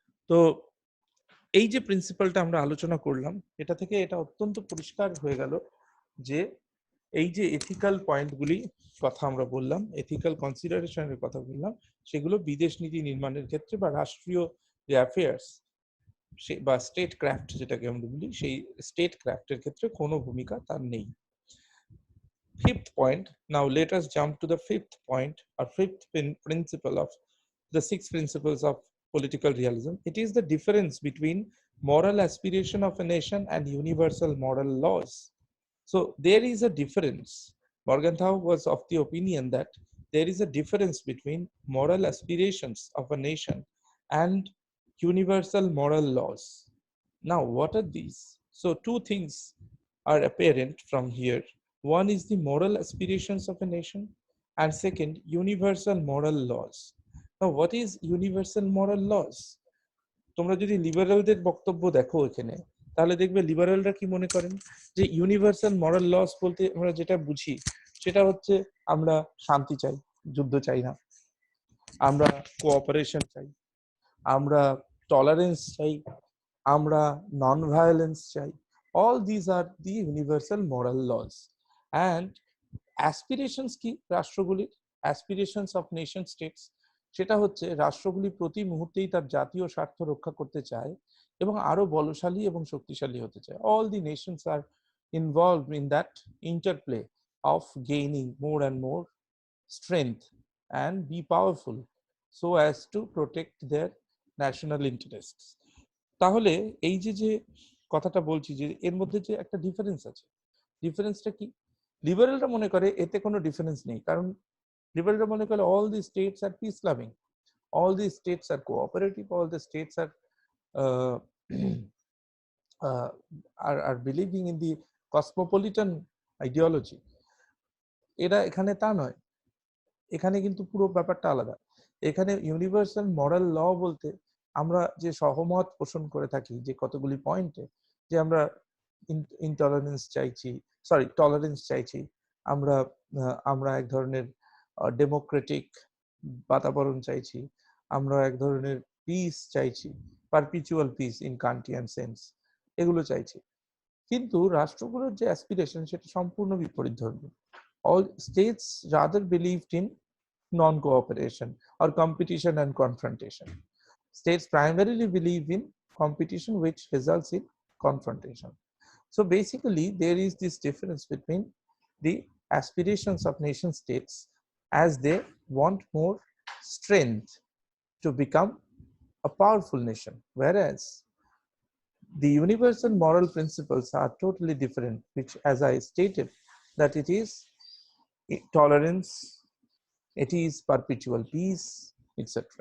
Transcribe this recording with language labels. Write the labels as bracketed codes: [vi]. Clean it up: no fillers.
[bn] তো এই যে প্রিন্সিপালটা আমরা আলোচনা করলাম, এটা থেকে এটা অত্যন্ত পরিষ্কার হয়ে গেল যে এই যে এথিক্যাল পয়েন্টগুলি কথা আমরা বললাম, এথিক্যাল কনসিডারেশনের কথা বললাম, সেগুলো বিদেশ নীতি নির্মাণের ক্ষেত্রে বা রাষ্ট্রীয় যে অ্যাফেয়ার্স বা স্টেট ক্রাফট যেটাকে আমরা বলি, সেই স্টেট ক্রাফটের ক্ষেত্রে কোনো ভূমিকা তার নেই। [en] Fifth point, now let us jump to the fifth point or fifth principle of the 6 principles of political realism. It is the difference between moral aspiration of a nation and universal moral laws. So there is a difference. Morgenthau was of the opinion that there is a difference between moral aspirations of a nation and universal moral laws. Now, what are these? So two things are apparent from here. One is the moral aspirations of a nation, and second, universal moral laws. Now, what is universal moral laws? [bn] তোমরা যদি লিবারেলদের বক্তব্য দেখো এখানে, তাহলে দেখবে লিবারেলরা কি মনে করেন যে ইউনিভার্সাল মরাল লস বলতে আমরা যেটা বুঝি সেটা হচ্ছে আমরা শান্তি চাই, যুদ্ধ চাই না, আমরা কোঅপারেশন চাই, আমরা টলারেন্স চাই, আমরা নন ভায়োলেন্স চাই। [en] All these are the universal moral laws. And aspirations [bn] কি রাষ্ট্রগুলির? [en] aspirations of nation states, [bn] সেটা হচ্ছে রাষ্ট্রগুলি প্রতি মুহূর্তেই তার জাতীয় স্বার্থ রক্ষা করতে চায় এবং আরো বলশালী এবং শক্তিশালী হতে চায়। [en] All the nations are involved in that interplay of gaining more and more strength and be powerful so as to protect their national interests. [bn] তাহলে এই যে কথাটা বলছি যে এর মধ্যে যে একটা ডিফারেন্স আছে, ডিফারেন্সটা কি? লিবারেলরা মনে করে এতে কোনো ডিফারেন্স নেই, কারণ লিবারেলরা মনে করে [en] all the states are peace loving, all the states are cooperative, all the states are uh, uh, are believing in the cosmopolitan ideology. [bn] এরা এখানে তা নয়, এখানে কিন্তু পুরো ব্যাপারটা আলাদা। এখানে ইউনিভার্সাল মরাল ল বলতে আমরা যে সহমত পোষণ করে থাকি যে কতগুলি পয়েন্টে, যে আমরা ইনটলারেন্স চাইছি, সরি টলারেন্স চাইছি, আমরা আমরা এক ধরনের ডেমোক্রেটিক বাতাবরণ চাইছি, আমরা এক ধরনের পিস চাইছি, [en] perpetual peace in Kantian sense, [bn] এগুলো চাইছি। কিন্তু রাষ্ট্রগুলোর যে অ্যাসপিরেশন সেটা সম্পূর্ণ বিপরীতধর্মী। [en] All states rather believed in non-cooperation or competition and confrontation. States primarily believe in competition which results in confrontation. So basically there is this difference between the aspirations of nation states as they want more strength to become a powerful nation, whereas the universal moral principles are totally different, which, as I stated, that it is tolerance, it is perpetual peace, etc.